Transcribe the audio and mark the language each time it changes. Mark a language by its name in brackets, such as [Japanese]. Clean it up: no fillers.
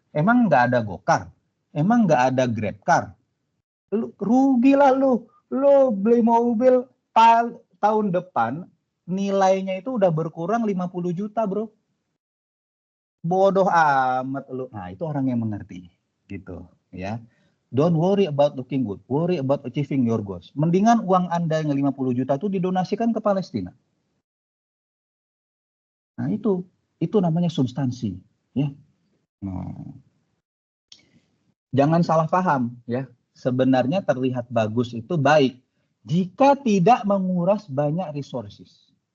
[Indonesian] Emang nggak ada Gokar? Emang nggak ada Grabcar? Rugi lah lu beli mobil tahun depan nilainya itu udah berkurang 50 juta bro. Bodoh amat lu. Nah, itu orang yang mengerti gitu ya. [English] Don't worry about looking good, worry about achieving your goals. [Indonesian] Mendingan uang Anda yang 50 juta itu didonasikan ke Palestina. Nah, itu namanya substansi ya. Nah, jangan salah paham ya. Sebenarnya terlihat bagus itu baik jika tidak menguras banyak resources.